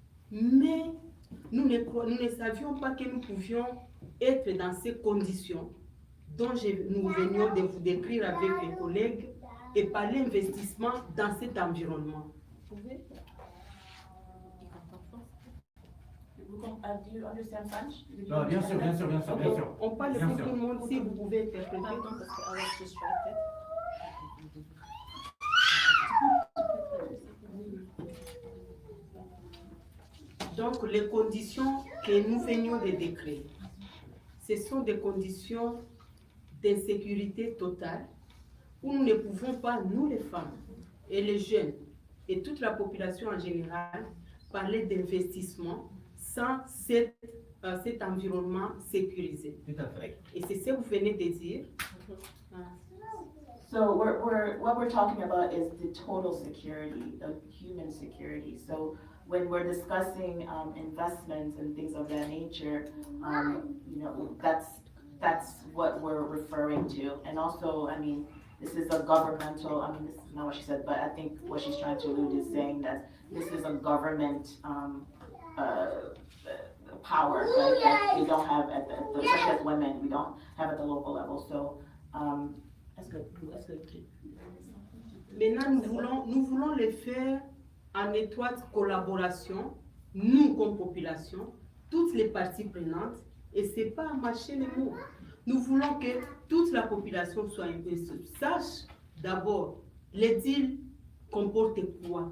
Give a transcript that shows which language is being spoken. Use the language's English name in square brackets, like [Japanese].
[French] Mais nous ne savions pas que nous pouvions être dans ces conditions dont nous venions de vous décrire avec mes collègues et parler investissement dans cet environnement. Vous pouvez? [English] Do you understand French? [French] Non, bien sûr, bien sûr, bien sûr, bien sûr. On parle Bien pour sûr. tout le monde, si vous pouvez interpréter. Pardon, parce que [English] I was distracted. [French] Donc, les conditions que nous venions de décrire, ce sont des conditions d'insécurité totale où nous ne pouvons pas, nous les femmes et les jeunes et toute la population en général, parler d'investissement sans cet environnement sécurisé. Tout à fait. Et c'est ce que vous venez de dire. [English] So what we're talking about is the total security, the human security. So when we're discussing investments and things of that nature, you know, that's what we're referring to. And also, I mean, this is a governmental, I mean, this is not what she said, but I think what she's trying to allude is saying that this is a government power, right, that we don't have at the, especially as women, we don't have at the local level. So, that's good. [French] Maintenant, nous voulons le faire en étroite collaboration, nous comme population, toutes les parties prenantes, et ce n'est pas à mâcher les mots. Nous voulons que toute la population soit sache d'abord, les deals comportent quoi?